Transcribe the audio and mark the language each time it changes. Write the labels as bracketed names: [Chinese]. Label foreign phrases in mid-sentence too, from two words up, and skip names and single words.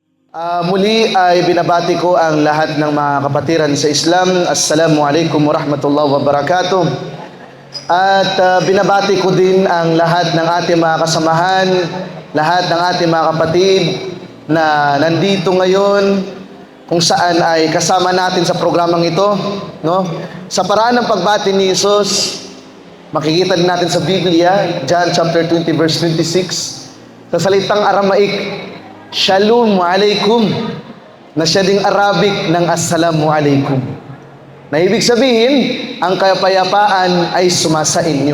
[Filipino] Muli ay binabati ko ang lahat ng mga kapatiran sa Islam. [Arabic] السلام عليكم ورحمة الله وبركاته. [Filipino] At binabati ko din ang lahat ng ating mga kasamahan, lahat ng ating mga kapatid na nandito ngayon kung saan ay kasama natin sa programang ito, no? Sa paraan ng pagbati ni Jesus, makikita din natin sa Biblia, John [English] chapter 20 verse 26, [Filipino] sa salitang Aramaic, [Aramaic] Shalom alaikum, [Filipino] na siya ding Arabic ng [Arabic] السلام عليكم, [Filipino] na ibig sabihin, ang kapayapaan ay sumasa inyo.